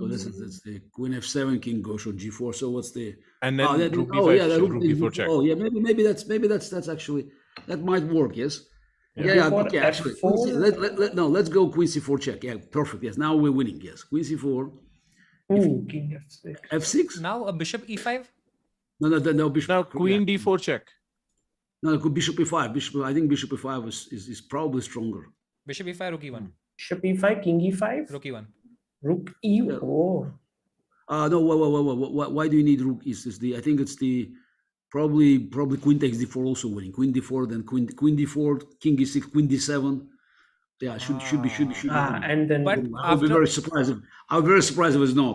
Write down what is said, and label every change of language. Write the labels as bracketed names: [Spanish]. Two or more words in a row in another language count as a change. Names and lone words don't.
[English] So that's the queen f7. King goes on g4. So what's the? And then that- rook oh, b5 yeah, the check, rook rook b4 check. Oh yeah, maybe that's actually that might work. Yes. Yeah. Yeah. Before Okay. Actually, f4? let's go queen c4 check. Yeah, perfect. Yes. Now we're winning. Yes. Queen c4. Ooh, king f6. f6. Now a bishop e5. No. Bishop. Now queen d4 check. No, bishop e5. I think bishop e5 is probably stronger. Bishop e5, rook e1. Bishop e5, king e5, Rook e1. rook e. Yeah. Oh, No. Why do you need rook? I think it's the probably queen takes d4 also winning. Queen d4, then queen d4, king e6, queen d7. Yeah, should be. and then But I would be very surprised. If it's not.